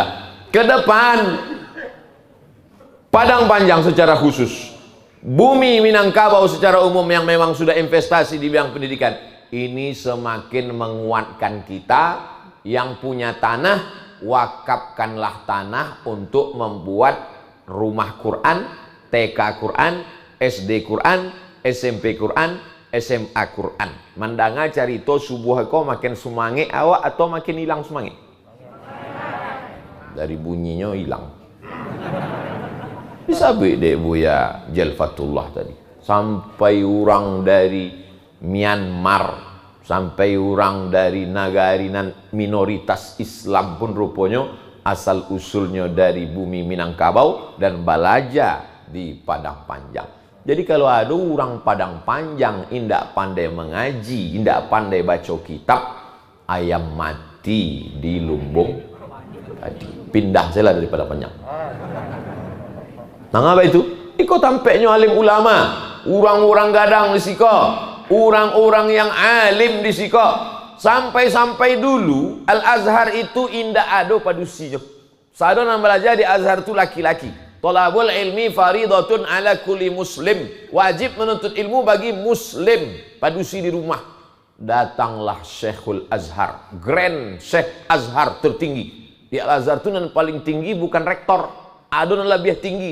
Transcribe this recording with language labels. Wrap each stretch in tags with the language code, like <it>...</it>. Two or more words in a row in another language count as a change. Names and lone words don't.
<id>Ke depan Padang Panjang secara khusus, bumi Minangkabau secara umum yang memang sudah investasi di bidang pendidikan, ini semakin menguatkan kita yang punya tanah, wakafkanlah tanah untuk membuat rumah Quran, TK Quran, SD Quran, SMP Quran, SMA Quran.</id> <min>Mandanga carito subuh ko makin semangat awak atau makin hilang semangat?</min> <id>Dari bunyinya hilang. Bisa beda Buya Jalfatullah tadi. Sampai orang dari Myanmar, sampai orang dari negara minoritas Islam pun rupanya asal usulnya dari bumi Minangkabau dan balaja di Padang Panjang. Jadi kalau ada orang Padang Panjang indak pandai mengaji, indak pandai baca kitab, ayam mati di lumbung tadi. Pindah saja dari Padang Panjang. Nah apa itu?</id> <min>Iko tampaknya alim ulama, orang-orang gadang di siko, orang-orang yang alim di siko.</min> <id>Sampai-sampai dulu Al-Azhar itu indak ada padusinya.</id> <min>Sado nama belajar di Azhar itu laki-laki.</min> <ar>طلب العلم فريضة على كل مسلم.</ar> <id>Wajib menuntut ilmu bagi muslim.</id> <min>Padusi di rumah.</min> <id>Datanglah Syekhul Azhar, Grand Syekh Azhar tertinggi. Di Al-Azhar itu yang paling tinggi bukan rektor, ada yang lebih tinggi.</id>